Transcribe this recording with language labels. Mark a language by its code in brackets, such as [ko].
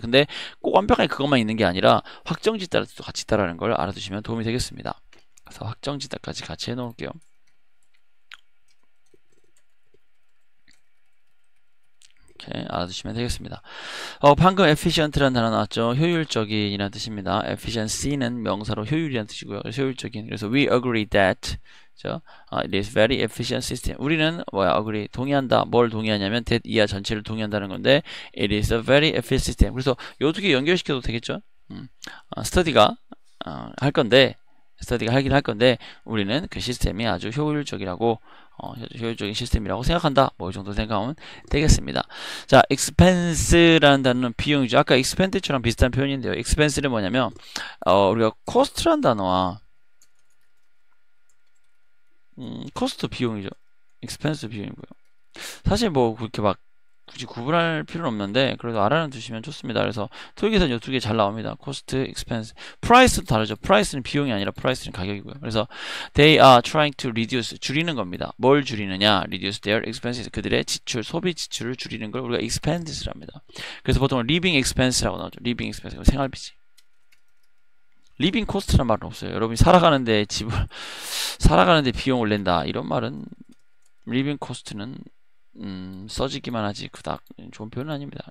[ko] 근데 꼭 완벽하게 그것만 있는 게 아니라 확정짓다도 같이 있다라는 걸 알아두시면 도움이 되겠습니다. 그래서 확정짓다까지 같이 해놓을게요. 이렇게 알아두시면 되겠습니다. 방금 efficient라는 단어 나왔죠. 효율적인이라는 뜻입니다. efficiency는 명사로 효율이라는 뜻이고요. 효율적인. [en] 그래서 we agree that it is very efficient system. [ko] 우리는 agree 동의한다. 뭘 동의하냐면 [en] that [ko] 이하 전체를 동의한다는 건데 [en] it is a very efficient system. [ko] 그래서 요 두 개 연결시켜도 되겠죠. 스터디가 할 건데 스터디가 하긴 할 건데 우리는 그 시스템이 아주 효율적이라고 효율적인 시스템이라고 생각한다. 뭐 이 정도 생각하면 되겠습니다. 자, expense라는 단어는 비용이죠. 아까 expenditure랑 비슷한 표현인데요. expense는 뭐냐면 우리가 cost라는 단어와 cost 비용이죠. expense 비용이고요. 사실 뭐 그렇게 막 굳이 구분할 필요는 없는데 그래도 알아두시면 좋습니다. 그래서 토익에서는 이 두 개 잘 나옵니다. [en] cost, expense. price도 [ko] 다르죠. price는 비용이 아니라 price는 가격이고요. 그래서 [en] they are trying to reduce [ko] 줄이는 겁니다. 뭘 줄이느냐? [en] reduce their expenses. [ko] 그들의 지출, 소비 지출을 줄이는 걸 우리가 expenses를 합니다. 그래서 보통 living expense라고 나오죠. [en] living expense. [ko] 생활비지. living cost라는 말은 없어요. 여러분이 살아가는데 비용을 낸다. 이런 말은 living cost는 써지기만 하지 그닥 좋은 표현은 아닙니다.